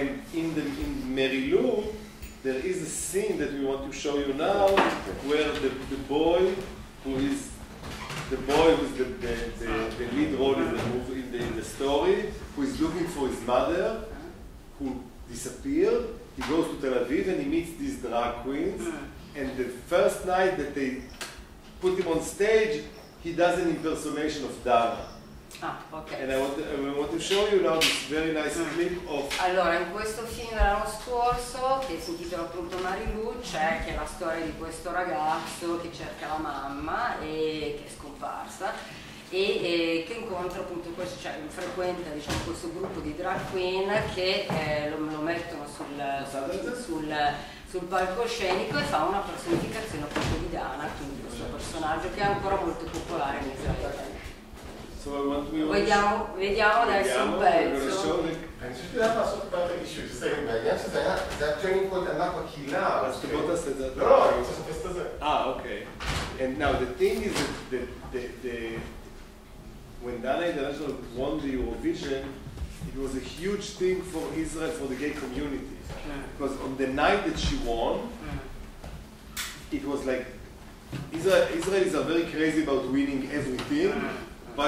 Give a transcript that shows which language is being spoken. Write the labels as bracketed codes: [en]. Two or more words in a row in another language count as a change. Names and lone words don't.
[en] And in Mary Lou, there is a scene that we want to show you now, where the boy who is the lead role in the movie, in the story, who is looking for his mother, who disappeared. He goes to Tel Aviv and he meets these drag queens. And the first night that they put him on stage, he does an impersonation of Dana. Ah, ok. And I want to show you now this very nice clip of... [it] Allora, in questo film dell'anno scorso, che si intitola appunto Marilu, c'è che è la storia di questo ragazzo che cerca la mamma e che è scomparsa e che incontra appunto frequenta diciamo questo gruppo di drag queen che lo mettono sul palcoscenico e fa una personificazione appunto di Dana, quindi questo personaggio che è ancora molto popolare in Israele. Vediamo adesso un pezzo. [he] זה [en] the turning point [he] ענק בקהילה. אז בוא תעשה את זה. לא, אני רוצה לחפש את זה. [en] Okay. And now the thing is that when Dana International won the Eurovision, it was a huge thing for Israel, for the gay community. Because on the night that she won, it was like, Israelis are very crazy about winning everything.